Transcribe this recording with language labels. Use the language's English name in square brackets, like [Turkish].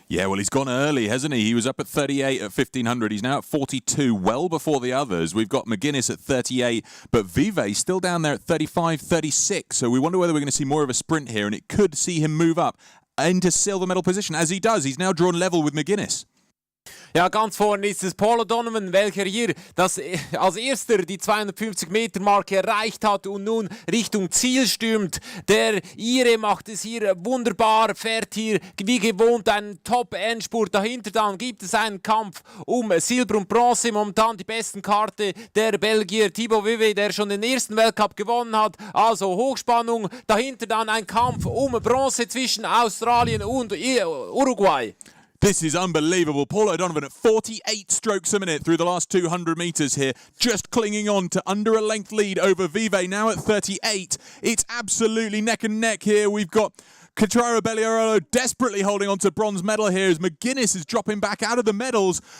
[English] Yeah, well, he's gone early, hasn't he? He was up at 38 at 1500. He's now at 42, well before the others. We've got McGuinness at 38, but Vivet still down there at 35, 36. So we wonder whether we're going to see more of a sprint here, and it could see him move up into silver medal position, as he does. He's now drawn level with McGuinness. [German] Ja, ganz vorne ist es Paul O'Donovan, welcher hier als erster die 250-Meter-Marke erreicht hat und nun Richtung Ziel stürmt. Der Ire macht es hier wunderbar, fährt hier wie gewohnt einen Top-Endspurt. Dahinter dann gibt es einen Kampf um Silber und Bronze. Momentan die besten Karte der Belgier Thibaut Vivet, der schon den ersten Weltcup gewonnen hat. Also Hochspannung. Dahinter dann ein Kampf um Bronze zwischen Australien und Uruguay. [English] This is unbelievable. Paul O'Donovan at 48 strokes a minute through the last 200 metres here, just clinging on to under a length lead over Vivet, now at 38. It's absolutely neck and neck here. We've got Catraro Belliarolo desperately holding on to bronze medal here as McGuinness is dropping back out of the medals.